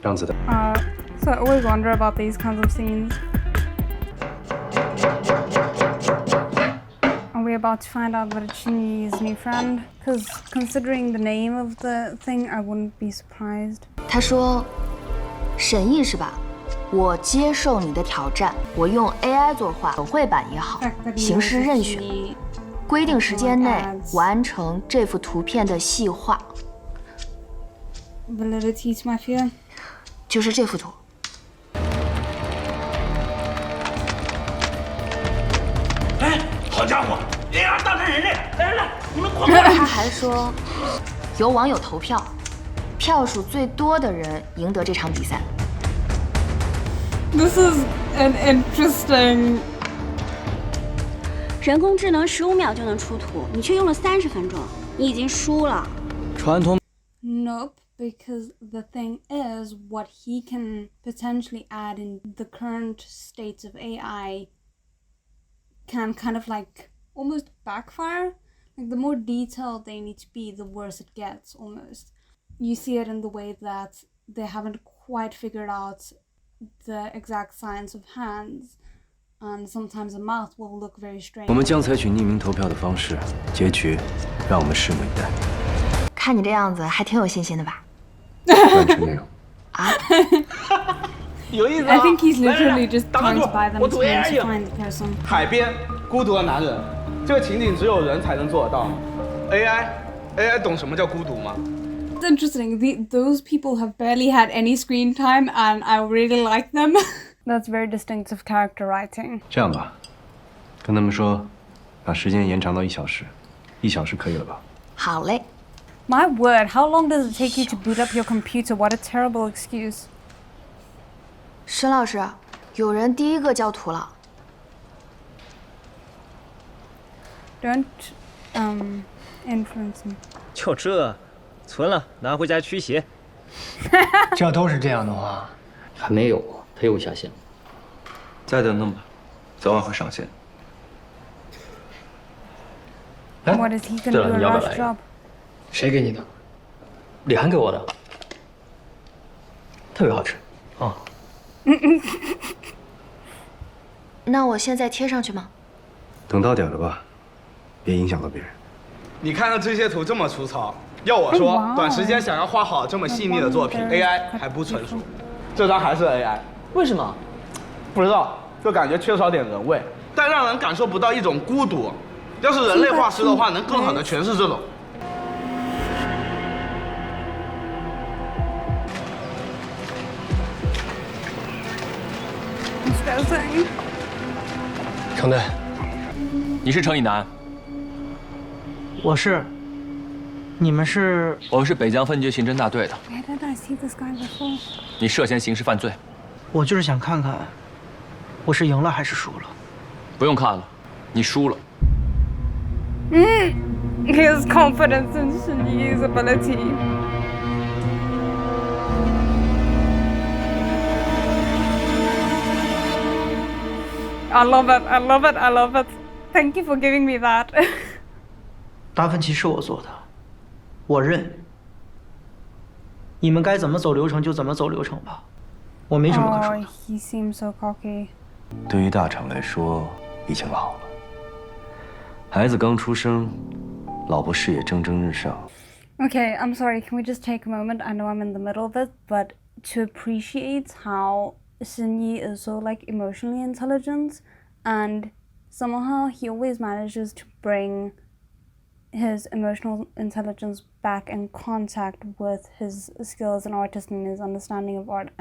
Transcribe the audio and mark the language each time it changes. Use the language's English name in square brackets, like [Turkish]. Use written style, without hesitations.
[Chinese] 让子弹。 [English] So I always wonder about these kinds of scenes. Are we about to find out that it's Shinji's new friend? Because considering the name of the thing, I wouldn't be surprised. [Chinese] 他说：“审议是吧？我接受你的挑战，我用 AI 作画，手绘版也好，形式任选，规定时间内完成这幅图片的细化。 [English] Validity to my fear. [Chinese] 就是这幅图。” 哎，好家伙，AR 大战人类！来来来，你们快过他来！还说，有网友投票，票数最多的人赢得这场比赛。 [English] This is an interesting. [Chinese] 人工智能15秒就能出图，你却用了30分钟，你已经输了。传统。 [English] Nope, because the thing is, what he can potentially add in the current states of AI can kind of like almost backfire. Like the more detailed they need to be, the worse it gets almost. You see it in the way that they haven't quite figured out the exact science of hands, and sometimes a mouth will look very strange. [Chinese] 我们将采取匿名投票的方式，结局让我们拭目以待。看你这样子，还挺有信心的吧？完成内容。啊？有意思啊 [English] I think he's literally just trying to buy them time to find the person. [Chinese] 海边，孤独的男人，这个情景只有人才能做得到。 AI 懂什么叫孤独吗？ [English] It's interesting. Those people have barely had any screen time, and I really like them. That's very distinctive character writing. [Chinese] 这样吧，跟他们说，把时间延长到1小时，1小时可以了吧？好嘞。 [English] My word, how long does it take you to boot up your computer? What a terrible excuse. [Chinese] 沈老师，有人第一个交图了。 [English] Don't influence me. [Chinese] 就这，存了，拿回家驱邪。这要都是这样的话，还没有，它又下线。再等等吧，早晚会上线。 [English] What is he gonna do a rush job? [Chinese] 谁给你的？李涵给我的，特别好吃啊。那我现在贴上去吗？等到点了吧，别影响到别人。你看到这些图这么粗糙，要我说，短时间想要画好这么细腻的作品 ，AI 还不成熟。这张还是 AI，为什么？不知道，就感觉缺少点人味，但让人感受不到一种孤独。要是人类画师的话，能更好的诠释这种。程队，你是程以南？我是。你们是？我们是北疆分局刑侦大队的。 [English] Where did I see this guy before? [Chinese] 你涉嫌刑事犯罪。我就是想看看，我是赢了还是输了。不用看了，你输了。 [English] His confidence in Shinji's ability. I love it. I love it. I love it. Thank you for giving me that. [Chinese] 达芬奇是我做的，我认。你们该怎么走流程就怎么走流程吧，我没什么可说的。 [English] He seems so cocky. [Chinese] 对于大厂来说，已经老了。孩子刚出生，老婆事业蒸蒸日上。 [English] Okay, I'm sorry. Can we just take a moment? I know I'm in the middle of it, but to appreciate how Shinji is so like emotionally intelligent, and somehow he always manages to bring his emotional intelligence back in contact with his skills as an artist and his understanding of art.